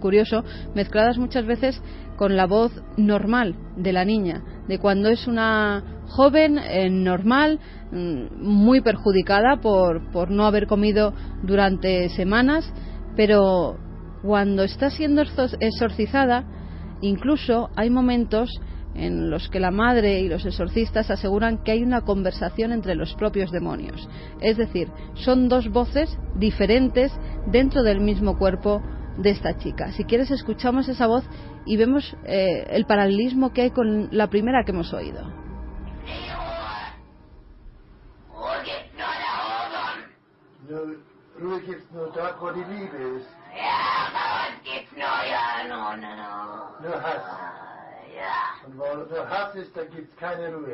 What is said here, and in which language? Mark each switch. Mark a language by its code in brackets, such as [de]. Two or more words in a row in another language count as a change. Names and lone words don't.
[es] curioso, mezcladas muchas veces con la voz normal de la niña, de cuando es una joven normal, muy perjudicada por no haber comido durante semanas, pero cuando está siendo exorcizada, incluso hay momentos en los que la madre y los exorcistas aseguran que hay una conversación entre los propios demonios. Es decir, son 2 voces diferentes dentro del mismo cuerpo de esta chica. Si quieres, escuchamos esa voz y vemos el paralelismo que hay con la primera que hemos oído. [de] Ruhe gibt's nur dort, wo die Liebe ist. Ja, aber uns gibt's Nur Hass. Ja. Und wo nur Hass ist, da gibt's keine Ruhe.